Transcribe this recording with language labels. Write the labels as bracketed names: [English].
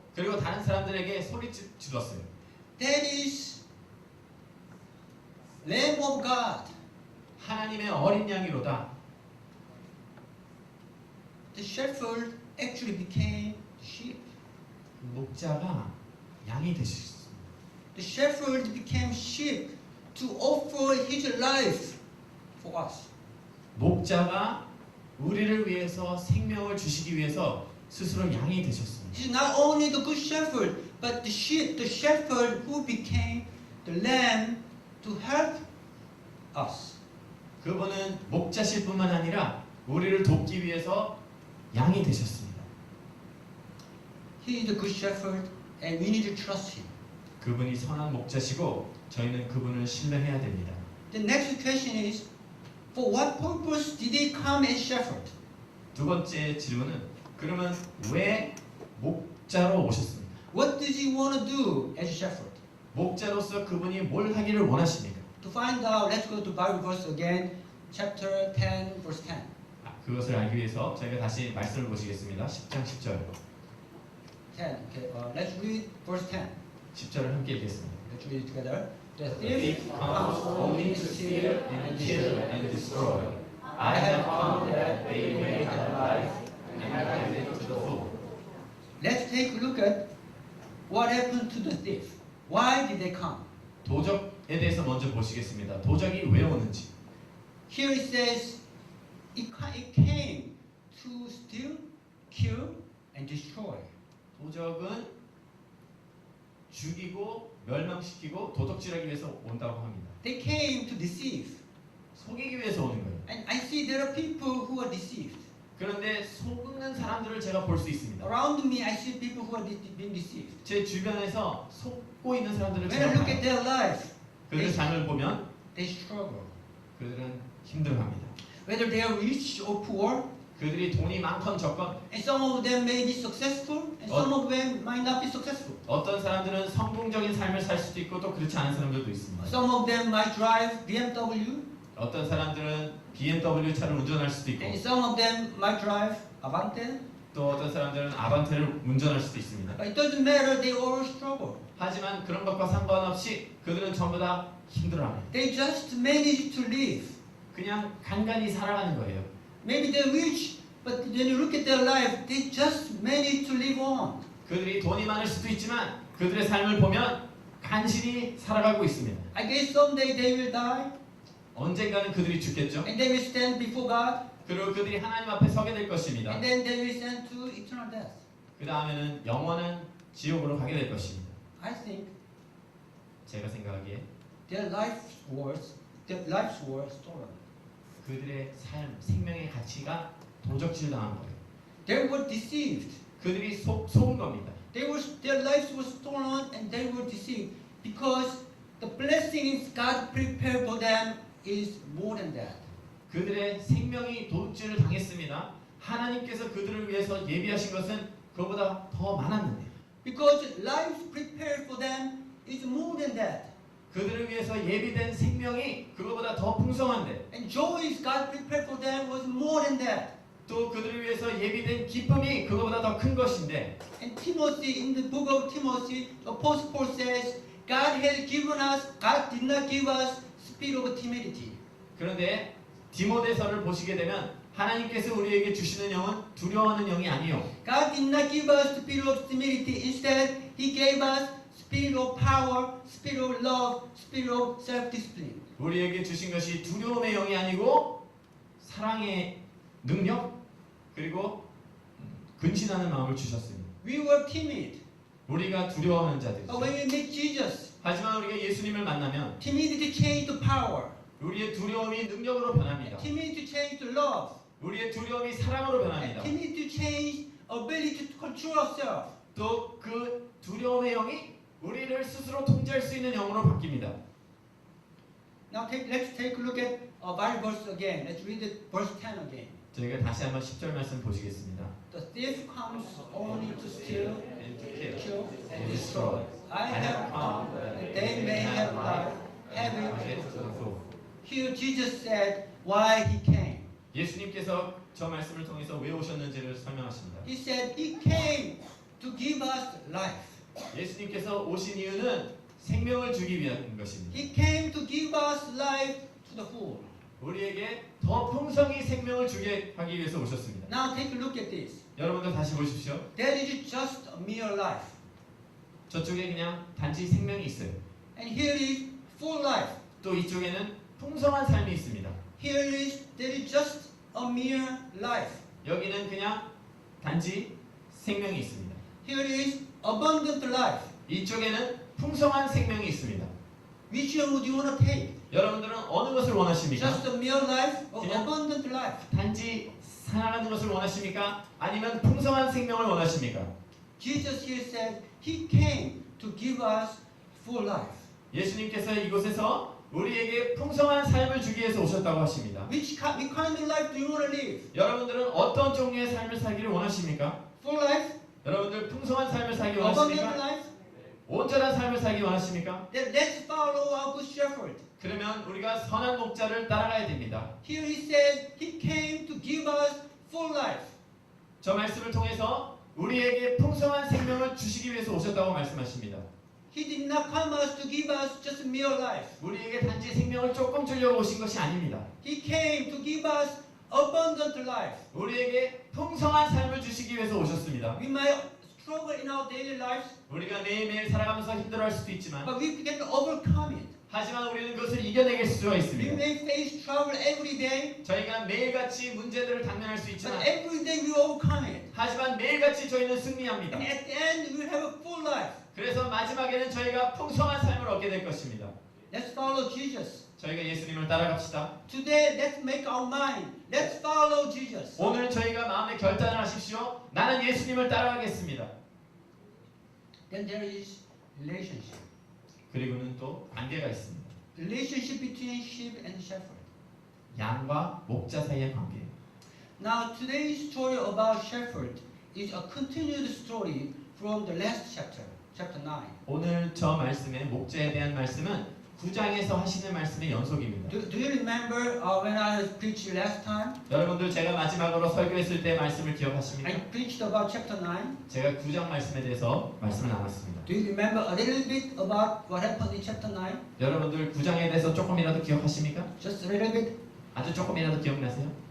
[Korean] 그리고 다른 사람들에게 소리 질렀어요. [English] "That is Lamb of God." [Korean] 하나님의 어린 양이로다. [English] The shepherd actually became the sheep. [Korean] 목자가 양이 되셨습니다. [English] The shepherd became sheep to offer his life for us. [Korean] 목자가 우리를 위해서 생명을 주시기 위해서 스스로 양이 되셨습니다. [English] He's not only the good shepherd, but the shepherd who became the lamb to help us. [Korean] 그분은 목자실 뿐만 아니라 우리를 돕기 위해서 양이 되셨습니다. [English] He is the good shepherd, and we need to trust him. [Korean] 그분이 선한 목자시고 저희는 그분을 신뢰해야 됩니다. [English] The next question is, for what purpose did he come as shepherd? [Korean] 두 번째 질문은 그러면 왜 목자로 오셨습니까? [English] What does he want to do as shepherd? [Korean] 목자로서 그분이 뭘 하기를 원하십니까? [English] To find out, let's go to Bible verse again, chapter 10, verse 10. [Korean] 그것을 알기 위해서 저희가 다시 말씀을 보시겠습니다. 10장 10절. [English] 10. Okay, let's read verse 10. [Korean] 10절을 함께 읽겠습니다. [English] Let's read it together. The The thief thief comes only to steal and kill and destroy. I have come that they may have life and have it to the full. Let's take a look at what happened to the thief. Why did they come? [Korean] 도적에 대해서 먼저 보시겠습니다. 도적이 왜 오는지. [English] Here it says, it came to steal, kill, and destroy. [Korean] 도적은 죽이고 멸망시키고 도둑질하기 위해서 온다고 합니다. [English] They came to deceive. [Korean] 속이기 위해서 오는 거예요. [English] And I see there are people who are deceived. [Korean] 그런데 속는 사람들을 제가 볼 수 있습니다. [English] Around me, I see people who are being deceived. [Korean] 제 주변에서 속고 있는 사람들을 [English] When I look at [Korean] 봐요. [English] their life, [Korean] 그들의 삶을 보면 [English] they struggle. [Korean] 그들은 힘들어합니다. [English] Whether they are rich or poor, [Korean] 그들이 돈이 많건 적건 [English] and some of them may be successful, and some of them might not be successful. [Korean] 어떤 사람들은 성공적인 삶을 살 수도 있고 또 그렇지 않은 사람들도 있습니다. [English] Some of them might drive BMW, [Korean] 어떤 사람들은 BMW 차를 운전할 수도 있고 [English] and some of them might drive Avante. [Korean] 또 어떤 사람들은 아반떼를 운전할 수도 있습니다. [English] But it doesn't matter, they all struggle. [Korean] 하지만 그런 것과 상관없이 그들은 전부 다 힘들어합니다. [English] They just manage to live. [Korean] 그냥 간간히 살아가는 거예요. [English] Maybe they're rich, but when you look at their life, they just manage to live on. [Korean] 그들이 돈이 많을 수도 있지만 그들의 삶을 보면 간신히 살아가고 있습니다. [English] I guess someday they will die, [Korean] 언젠가는 그들이 죽겠죠. [English] and they will stand before God, [Korean] 그리고 그들이 하나님 앞에 서게 될 것입니다. [English] and then they will send to eternal death. [Korean] 그 다음에는 영원한 지옥으로 가게 될 것입니다. [English] I think [Korean] 제가 생각하기에 [English] their life's worth stolen. [Korean] 그들의 삶, 생명의 가치가 도적질 당한 거예요. [English] They were deceived. [Korean] 그들이 속은 겁니다. [English] Their lives were stolen and they were deceived because the blessings God prepared for them is more than that. [Korean] 그들의 생명이 도둑질을 당했습니다. 하나님께서 그들을 위해서 예비하신 것은 그보다 더 많았는데 [English] Because life prepared for them is more than that. [Korean] 그들을 위해서 예비된 생명이 그거보다 더 풍성한데 [English] And joys God prepared for them was more than that. [Korean] 또 그들을 위해서 예비된 기쁨이 그거보다 더 큰 것인데 [English] And Timothy, in the book of Timothy, Apostle Paul says, God did not give us spirit of timidity. [Korean] 그런데 디모데서를 보시게 되면 하나님께서 우리에게 주시는 영은 두려워하는 영이 아니요. [English] God did not give us spirit of timidity. Instead, He gave us spirit of power, spirit of love, spirit of self-discipline. [Korean] 우리에게 주신 것이 두려움의 영이 아니고 사랑의 능력 그리고 근신하는 마음을 주셨습니다. [English] We were timid. [Korean] 우리가 두려워하는 자들이죠. [English] But when we meet Jesus, [Korean] 하지만 우리가 예수님을 만나면 [English] timidity changed to power. [Korean] 우리의 두려움이 능력으로 변합니다. [English] Timidity changed to love. [Korean] 우리의 두려움이 사랑으로 변합니다. [English] Timidity changed ability to control ourselves. [Korean] 또 그 두려움의 영이 우리를 스스로 통제할 수 있는 영으로 바뀝니다. [English] Now let's take a look at Bible verse again. Let's read it, verse 10 again. [Korean] 저희가 다시 한번 10절 말씀 보시겠습니다. [English] The thief comes only to steal, And to kill, kill, and and destroy. destroy. I have come that they may have life, have it. Here Jesus said why He came. [Korean] 예수님께서 저 말씀을 통해서 왜 오셨는지를 설명하십니다. [English] He said He came to give us life. [Korean] 예수님께서 오신 이유는 생명을 주기 위한 것입니다. [English] He came to give us life to the full. [Korean] 우리에게 더 풍성히 생명을 주게 하기 위해서 오셨습니다. [English] Now take a look at this. [Korean] 여러분도 다시 보십시오. [English] That is just a mere life. [Korean] 저쪽에 그냥 단지 생명이 있어요. [English] And here is full life. [Korean] 또 이쪽에는 풍성한 삶이 있습니다. [English] Here is there is just a mere life. [Korean] 여기는 그냥 단지 생명이 있습니다. [English] Here is abundant life. [Korean] 이쪽에는 풍성한 생명이 있습니다. [English] Which one would you want to take? [Korean] 여러분들은 어느 것을 원하십니까? [English] Just a mere life or [Korean] 그냥- [English] abundant life? [Korean] 단지 살아가는 것을 원하십니까? 아니면 풍성한 생명을 원하십니까? [English] Jesus here said He came to give us full life. [Korean] 예수님께서 이곳에서 우리에게 풍성한 삶을 주기 위해서 오셨다고 하십니다. [English] What kind of life do you want to live? [Korean] 여러분들은 어떤 종류의 삶을 살기를 원하십니까? [English] Full life? [Korean] 여러분들 풍성한 삶을 살기 [English] Abundant [Korean] 원하십니까? [English] life? [Korean] 온전한 삶을 살기 원하십니까? [English] Then let's follow our good shepherd. [Korean] 그러면 우리가 선한 목자를 따라가야 됩니다. [English] Here He said He came to give us full life. [Korean] 저 말씀을 통해서 우리에게 풍성한 생명을 주시기 위해서 오셨다고 말씀하십니다. [English] He did not come us to give us just mere life. [Korean] 우리에게 단지 생명을 조금 주려고 오신 것이 아닙니다. [English] He came to give us abundant life. [Korean] 우리에게 풍성한 삶을 주시기 위해서 오셨습니다. [English] We might struggle in our daily lives, [Korean] 우리가 매일매일 살아가면서 힘들어할 수도 있지만 [English] but we can overcome it. [Korean] 하지만 우리는 그것을 이겨내길 수가 [English] We [Korean] 있습니다. [English] may face trouble every day, [Korean] 저희가 매일같이 문제들을 당면할 수 [English] but [Korean] 있지만 [English] every day we overcome it. [Korean] 하지만 매일같이 저희는 승리합니다. [English] And at the end, we have a full life. [Korean] 그래서 마지막에는 저희가 풍성한 삶을 얻게 될 것입니다. [English] Let's follow Jesus. [Korean] 저희가 예수님을 따라갑시다. [English] Today, let's make our mind. Let's follow Jesus. [Korean] 오늘 저희가 마음에 결단을 하십시오. 나는 예수님을 따라가겠습니다. [English] Then there is relationship. [Korean] 그리고는 또 관계가 있습니다. [English] Relationship between sheep and shepherd. [Korean] 양과 목자 사이의 관계예요. [English] Now, today's story about shepherd is a continued story from the last chapter, chapter 9. [Korean] 오늘 저 말씀의 목자에 대한 말씀은 9장에서 하시는 말씀의 연속입니다. [English] Do you remember when I preached last time? [Korean] 여러분들 제가 마지막으로 설교했을 때 말씀을 [English] I [Korean] 기억하십니까? [English] preached about chapter 9. [Korean] 제가 9장 말씀에 대해서 말씀을 나눴습니다. [English] Do you remember a little bit about what happened in chapter 9? [Korean] 여러분들 9장에 대해서 조금이라도 기억하십니까? [English] Just a little bit? [Korean] 아주 조금이라도 기억나세요?